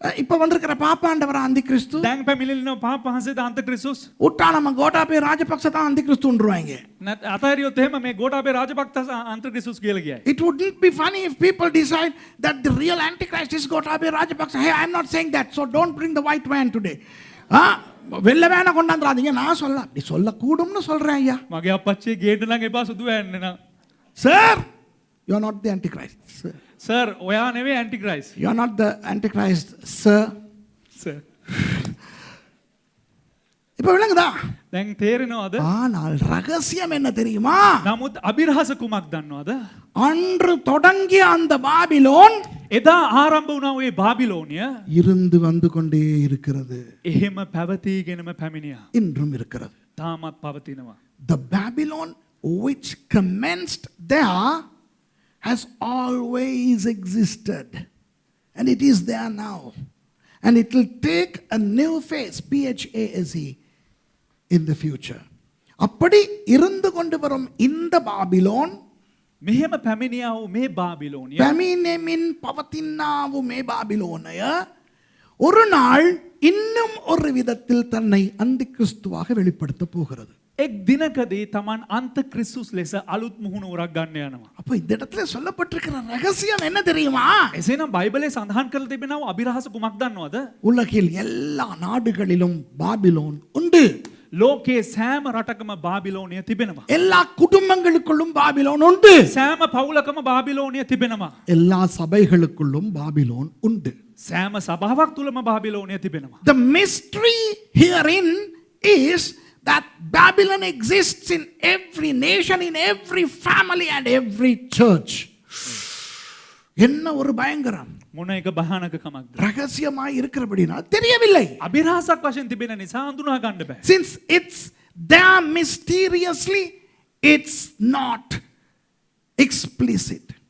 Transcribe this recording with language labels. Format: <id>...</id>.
<ta>இப்ப வந்திருக்கிற பாப்பாண்டவரா அந்திகிறிஸ்து?</ta> <si>දැන් පැමිණෙන පාප වහන්සේද අන්තක්‍රිස්තුස්?</si> <ta>உட்டா நம்ம கோட்டாபய ராஜபக்ச தான் அந்திகிறிஸ்துன்றுவாங்க.</ta> <si>අතහැරියොත් එහෙම මේ ගෝඨාභය රාජපක්ෂ අන්තක්‍රිස්තුස් කියලා කියයි.</si> <en>It wouldn't be funny if people decide that the real Antichrist is Gotabaya Rajapaksa. Hey, I'm not saying that, so don't bring the white van today.</en> <ta>வெள்ள வேணா கொண்டாந்துறாதீங்க, நான் சொல்ல கூடும்னு சொல்றேன் ஐயா.</ta> <si>මගේ අපච්චිගේ ගේට නම් එපා සුදු වැන්නේ නා.</si> <en>Sir, you are not the Antichrist. Sir.</en> <si>Sir ඔයා නෙවෙයි ඇන්ටික්‍රයිස්ට්.</si> <en>You are not the Antichrist, sir.</en> <si>Sir.</si> <ta>இப்ப விளங்குதா?</ta> <si>දැන් තේරෙනවද?</si> <ta>ஆனால் ரகசியம் என்ன தெரியுமா?</ta> <si>නමුත් අභිරහස කුමක් දන්නවද?</si> <ta>அன்று தொடங்கிய அந்த பாபிலோன்</ta> <si>එදා ආරම්භ වුණා ඒ බාබිලෝනිය</si> <ta>இருந்து வந்து கொண்டே இருக்கிறது.</ta> <si>එහෙම පැවතීගෙනම පැමිණියා.</si> <ta>இன்றும் இருக்கிறது.</ta> <si>තාමත් පවතිනවා.</si> <en>The Babylon which commenced there has always existed, and it is there now, and it will take a new phase, PHASE, in the future.</en> <ta>அப்படி இருந்து கொண்டு வரும் இந்த பாபிலோன்</ta> <si>මෙහෙම පැමිණියා වූ මේ බාබිලෝනිය පැමිණෙමින් පවතිනා වූ මේ பாபிலோனය</si> <ta>ஒரு நாள் இன்னும் ஒரு விதத்தில் தன்னை அந்திகிறிஸ்துவாக வெளிப்படுத்த போகிறது.</ta> <si>එක් දිනකදී Taman අන්තක්‍රිස්තුස් ලෙස අලුත් මුහුණුවරක් ගන්න යනවා.</si> <ta>அப்ப இந்த இடத்துல சொல்லப்பட்டிருக்கிற ரகசியம் என்ன தெரியுமா?</ta> <si>එසේනම් බයිබලයේ සඳහන් කරලා තිබෙනවා අභිරහස කුමක් දන්නවද?</si> <ta>உலகில் எல்லா நாடுகளிலும் பாபிலோன் உண்டு.</ta> <si>ලෝකයේ සෑම රටකම බාබිලෝනිය තිබෙනවා.</si> <ta>எல்லா குடும்பங்களுக்குள்ளும் பாபிலோன் உண்டு.</ta> <si>සෑම පවුලකම බාබිලෝනිය තිබෙනවා.</si> <ta>எல்லா சபைகளுக்குள்ளும் பாபிலோன் உண்டு.</ta> <si>සෑම සභාවක් තුලම බාබිලෝනිය තිබෙනවා.</si> <en>The mystery herein is that Babylon exists in every nation, in every family and every church.</en> <ta>என்ன ஒரு பயங்கரம்.</ta> <si>මොන එක භයානකකමක්ද?</si> <ta>ரகசியமாய் இருக்கிறபடினால் தெரியவில்லை.</ta> <si>අභිරහසක් වශයෙන් තිබෙන නිසා හඳුනා ගන්න බෑ.</si> <en>Since it's there mysteriously, it's not explicit.</en>